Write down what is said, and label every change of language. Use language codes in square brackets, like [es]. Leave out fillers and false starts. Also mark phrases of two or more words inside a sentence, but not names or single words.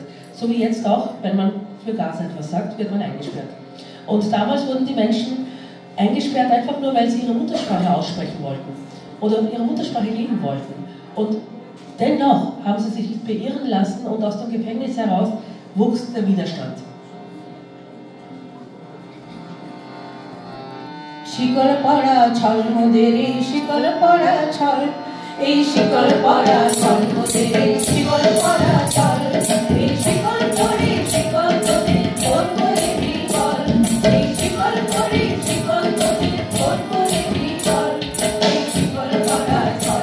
[de] So wie jetzt auch, wenn man für Gaza etwas sagt, wird man eingesperrt. Und damals wurden die Menschen eingesperrt, einfach nur, weil sie ihre Muttersprache aussprechen wollten oder ihre Muttersprache leben wollten. Und dennoch haben sie sich nicht beirren lassen, und aus dem Gefängnis heraus wuchs der Widerstand. [bn] শিকল পড়া ছল মোদের এই শিকল পড়া ছল, এই শিকল পড়া ছল মোদের এই শিকল পড়া ছল, এই শিকল পড়ে শিকল তোদের কোন করে বিকল, এই শিকল পড়ে শিকল তোদের কোন করে বিকল, এই শিকল পড়া ছল